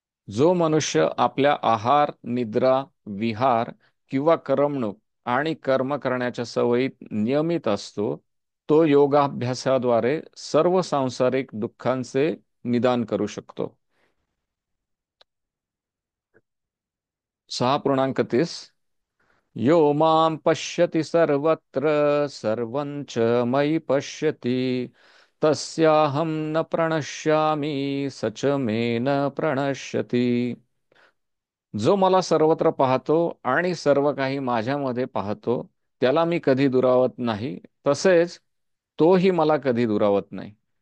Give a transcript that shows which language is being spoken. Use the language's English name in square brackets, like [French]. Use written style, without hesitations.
[Marathi] जो मनुष्य आपल्या आहार, निद्रा, विहार किंवा करमणूक आणि कर्म करण्याच्या सवयीत नियमित असतो तो योगाभ्यासाद्वारे सर्व सांसारिक दुःखांचे निदान करू शकतो. [Sanskrit] 6.30 यो मां पश्यति सर्वत्र सर्वं च मयि पश्यति तस्याहं न प्रणश्यामि स च मे न प्रणश्यति. [Marathi] जो मला सर्वत्र पाहतो आणि सर्व काही माझ्यामध्ये पाहतो त्याला मी कधी दुरावत नाही, तसेच तोही मला कधी दुरावत नाही.